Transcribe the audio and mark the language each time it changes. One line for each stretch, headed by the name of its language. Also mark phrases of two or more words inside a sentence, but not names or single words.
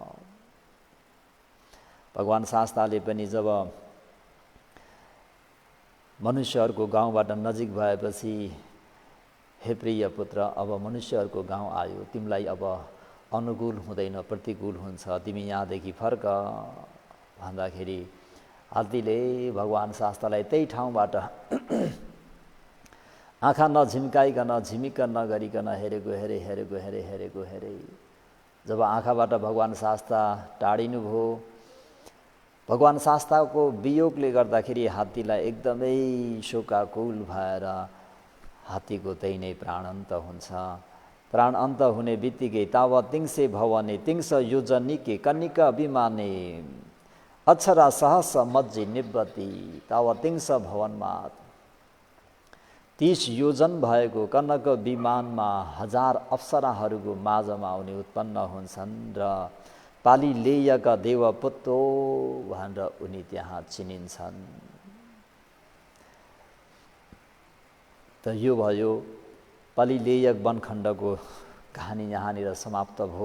Nepali: भगवान् शास्ताले पनि जब मनुष्यहरूको गाउँबाट नजिक भएपछि, हे प्रिय पुत्र, अब मनुष्यहरूको गाउँ आयो, तिमीलाई अब अनुकूल हुँदैन, प्रतिकूल हुन्छ, तिमी यहाँदेखि फर्क भन्दाखेरि हात्तीले भगवान् शास्तालाई त्यही ठाउँबाट आँखा नझिम्काइकन, झिमिक्क नगरिकन हेरेको हेरे। जब आँखाबाट भगवान् शास्ता टाढिनु भयो, भगवान् शास्ताको वियोगले गर्दाखेरि हात्तीलाई एकदमै शोकाकुल भएर हात्तीको त्यही नै प्राण अन्त हुन्छ। प्राण अन्त हुने बित्तिकै
Pali: ताव तिङसे भवने तिङस योजनिके कनिका विमाने अक्षरा सहस मज्जी निवृत्ति,
Nepali: ताव तिङस भवनमा 30 योजन भएको कनक विमानमा 1000 अप्सराहरूको माझमा उनी उत्पन्न हुन्छन् र पालिलेयका देवपुत्रो भनेर उनी त्यहाँ चिनिन्छन्। त यो भयो पालिलेयक वनखण्डको कहानी, यहाँनिर समाप्त भयो।